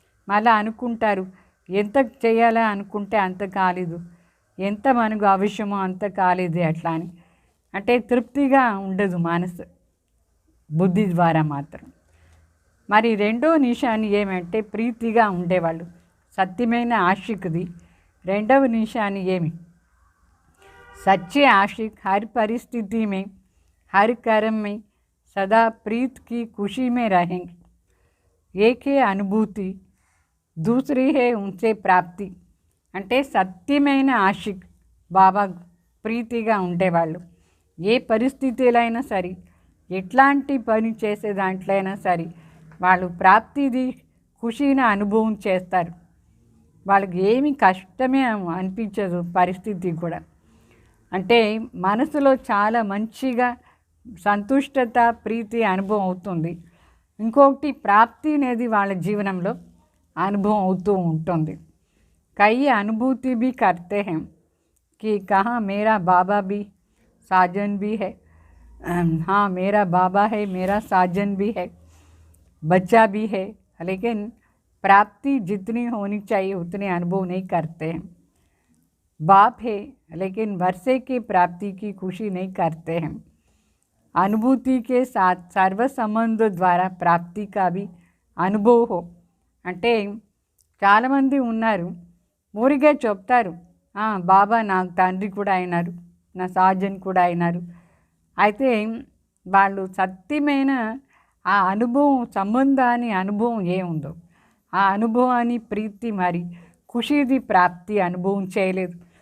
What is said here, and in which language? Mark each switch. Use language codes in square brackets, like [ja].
[te] మళ్ళీ అనుకుంటారు ఎంత చేయాలా అనుకుంటే అంత కాలేదు, ఎంత మనకు అవసరమో అంత కాలేదు అట్లా అని. అంటే తృప్తిగా ఉండదు మనసు బుద్ధి ద్వారా మాత్రం. మరి రెండో నిషాన్ని ఏమంటే ప్రీతిగా ఉండేవాళ్ళు సత్యమైన ఆశిక్ది రెండవ నిషాని ఏమి? [hi] सच्चे आशिक हर परिस्थिति में, हर कर्म में सदा प्रीत की खुशी में रहेंगे। एक है अनुभूति, दूसरी है उनसे प्राप्ति। [te] అంటే సత్యమైన ఆషిక్ బాబా ప్రీతిగా ఉండేవాళ్ళు ఏ పరిస్థితులైనా సరే, ఎట్లాంటి పని చేసే దాంట్లో అయినా సరే వాళ్ళు ప్రాప్తిది ఖుషీని అనుభవం చేస్తారు. వాళ్ళకి ఏమి కష్టమే అనిపించదు పరిస్థితి కూడా. అంటే మనసులో చాలా మంచిగా సంతుష్టత ప్రీతి అనుభవం అవుతుంది. ఇంకొకటి ప్రాప్తి అనేది వాళ్ళ జీవనంలో అనుభవం అవుతూ ఉంటుంది. [hi] कई अनुभूति भी करते हैं कि कहाँ मेरा बाबा भी साजन भी है, हाँ मेरा बाबा है, मेरा साजन भी है, बच्चा भी है, लेकिन प्राप्ति जितनी होनी चाहिए उतने अनुभव नहीं करते हैं। बाप है लेकिन वर्षे की प्राप्ति की खुशी नहीं करते हैं। अनुभूति के साथ सर्व संबंध द्वारा प्राप्ति का भी अनुभव हो। [te] అంటే చాలామంది ఉన్నారు ఊరిగా చెప్తారు, బాబా నాకు తండ్రి కూడా అయినారు, నా సాజన్ కూడా అయినారు. అయితే వాళ్ళు సత్యమైన ఆ అనుభవం సంబంధాన్ని అనుభవం ఏముందో ఆ అనుభవాన్ని ప్రీతి మరి ఖుషీది ప్రాప్తి అనుభవం చేయలేదు.